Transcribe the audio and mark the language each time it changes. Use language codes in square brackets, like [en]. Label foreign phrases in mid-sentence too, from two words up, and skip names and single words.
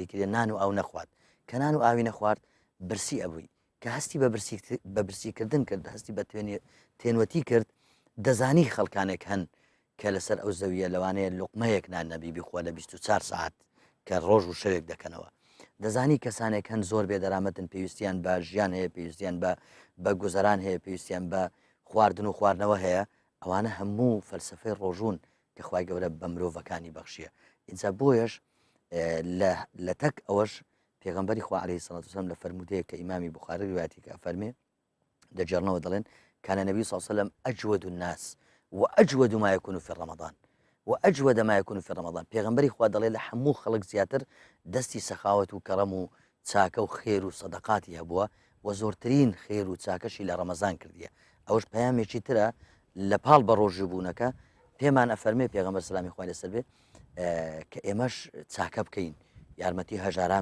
[ckb] کردێ نان و ئاو نەخوات کە نان و ئاوی نەخوارد برسی ئەبووی کە هەستی بە برسیکردن کرد هەستی بە تێنوەتی کرد دەزانی خەڵکانێک هەن کە لەسەر ئەو زەویە لەوانەیە لوقمەیەک نان نەبی بیخوا لە 24 ساعت کە ڕۆژ و شەوێک دەکەنەوە دەزانی کەسانێک هەن زۆر بێدەرامەتن پێویستیان بە ژیان هەیە پێویستیان بە گوزەران هەیە پێویستیان بە خواردن و خواردنەوە هەیە ئەوانە هەموو فەلسفەی ڕۆژوون کە خوای گەورە بە مرۆڤەکانی بەخشیە ئینجا بۆیش لە تەک ئەوەش پێغەمبەری خوا [ar] عەلەیهی سەڵات وسەلام [ckb] لە فەرمودەیە کە ئیمامی بوخاری ڕیواەتی کە فەرمێ دەجێڕنەوە دەڵێن [ar] كان النبي صلى الله عليه وسلم أجود الناس وأجود ما يكون في رمضان وأجود ما يكون في [ckb] رمضان پیغمبری خوا دەڵێ لە هەموو خەڵک زیاتر دەستی سەخاوەت و کەڕەم و چاکە و خێر و سەدەقاتی هەبووە و زۆرترین خێر و چاکەشی لە ڕەمەزان کردیە ئەوەش پەیامێکی ترە لە پاڵ بە ڕۆژبوونەکە پێمان ئەفەرمێ پێغەمبەر سەلامی خوای لەسەر بێ کە ئێمەش چاکە بکەین یارمەتی هەژاران